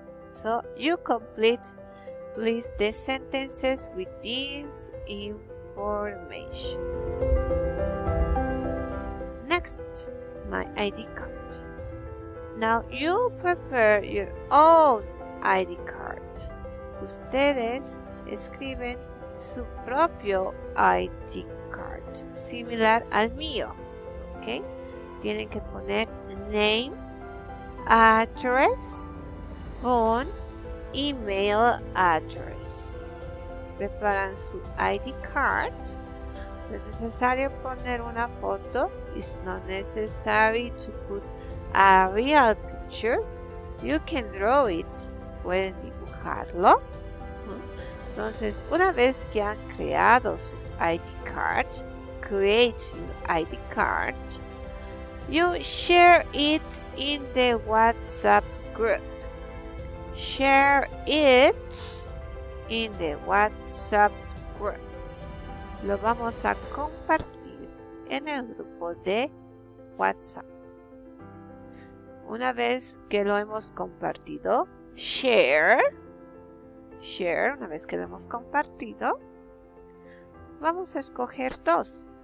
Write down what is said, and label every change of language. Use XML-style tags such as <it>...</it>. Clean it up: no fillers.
<en>So you complete please the sentences with this information. Next, my ID card. Now you prepare your own ID card.</en> <es>Ustedes escriben su propio ID card, similar al mío. ¿Ok? Tienen que poner name, address, phone, email address. Preparan su ID card. Es necesario poner una foto.</es> <en>It's not necessary to put a real picture. You can draw it.</en> <es>Pueden dibujarlo. Entonces, una vez que han creado su ID card,</es> <en>create your ID card, you share it in the WhatsApp group. Share it in the WhatsApp group.</en> <es>Lo vamos a compartir en el grupo de WhatsApp. Una vez que lo hemos compartido, share, una vez que lo hemos compartido, vamos a escoger dos.</es>